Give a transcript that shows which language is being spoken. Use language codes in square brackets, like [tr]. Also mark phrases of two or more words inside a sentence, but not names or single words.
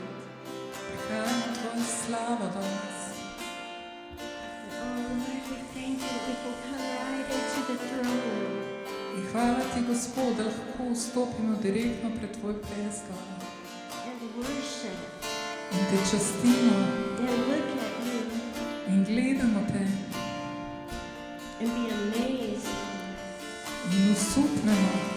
[sl] Prihajamo v tvojo slavo danes. [en] Oh Lord, we thank you that we can come right into the throne room [sl] In hvala ti, Gospod, da lahko vstopimo direktno pred tvoj prestol [en] and worship [sl] in te častimo [en] and look at you [sl] in gledamo te [en] and be amazed. [sl] in usupnemo.